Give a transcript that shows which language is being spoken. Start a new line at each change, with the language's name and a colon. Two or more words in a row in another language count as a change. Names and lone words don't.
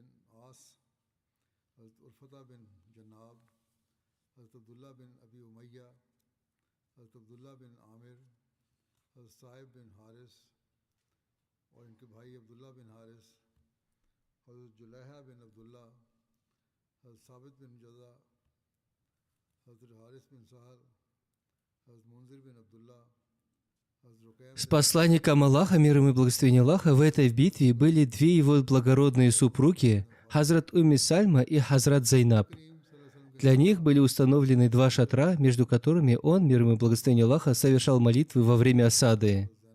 Hindi: आस, हज़रत उर्फ़ता बिन जन्नाब, हज़रत अब्दुल्ला बिन अबी उमैया, हज़रत अब्दुल्ला बिन आमिर, हज़रत साइब बिन हारिस और इनके भाई अब्दुल्ला बिन हारिस, हज़रत जुलैहा बिन अब्दुल्ला, हज़रत साबित बिन जज़ा, हज़रत हारिस बिन सहल, हज़रत मुंज़िर बिन अब्दुल्ला, हज़रत रुकैम
Russian: С посланником Аллаха, мир ему и благословение Аллаха, в этой битве были две его благородные супруги, Хазрат Умми Сальма и Хазрат Зайнаб. Для них были установлены два шатра, между которыми он, мир ему и благословение Аллаха, совершал молитвы во время осады.